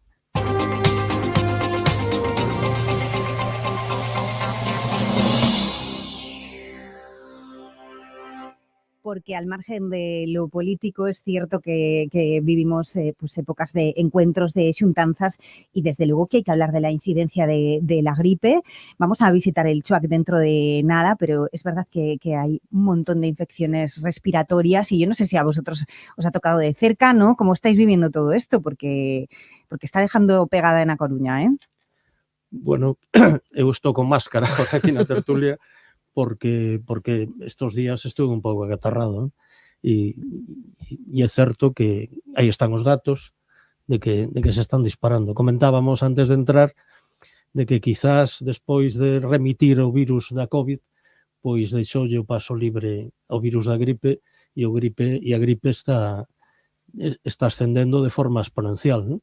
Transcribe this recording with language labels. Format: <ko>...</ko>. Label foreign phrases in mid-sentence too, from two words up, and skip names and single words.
<es>Porque al margen de lo político es cierto que vivimos pues épocas de encuentros, de xuntanzas, y desde luego que hay que hablar de la incidencia de la gripe. Vamos a visitar el CHUAC dentro de nada, pero es verdad que hay un montón de infecciones respiratorias y yo no sé si a vosotros os ha tocado de cerca, ¿no? ¿Cómo estáis viviendo todo esto? Porque está dejando pegada en A Coruña, ¿eh?</es> <gl>Bueno, eu estou con máscara ahora aquí na tertulia, porque</gl> <es>estos días estuve</es> <gl>un pouco acatarrado, e é certo que aí están os datos de que se están disparando. Comentábamos antes de entrar de que quizás despois de remitir o virus da COVID, pois deixoulle o paso libre ao virus da gripe e a gripe está ascendendo de forma exponencial, ¿no?</gl>